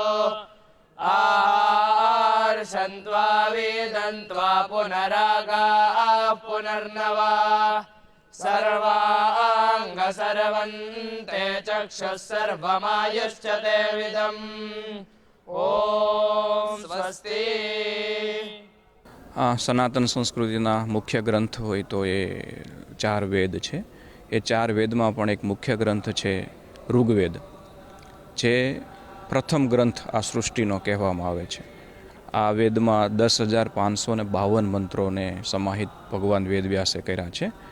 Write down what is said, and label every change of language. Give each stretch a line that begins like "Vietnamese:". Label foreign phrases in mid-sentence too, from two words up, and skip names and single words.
Sanskrit: आर्षन्त्वा वेदन्त्वा पुनरागाः पुनर्नवा सर्वांगसर्वन्ते चक्षुः सर्वमायुश्च ते विदम्। ओम स्वस्ति।
Gujarati: સનાતન સંસ્કૃતિના મુખ્ય ગ્રંથ હોય તો એ 4 વેદ છે। એ 4 વેદમાં પણ એક મુખ્ય ગ્રંથ છે ઋગ્વેદ, જે પ્રથમ ગ્રંથ આ સૃષ્ટિનો કહેવામાં આવે છે। આ વેદમાં 10,552 મંત્રોને સમાહિત ભગવાન વેદવ્યાસે કર્યા છે।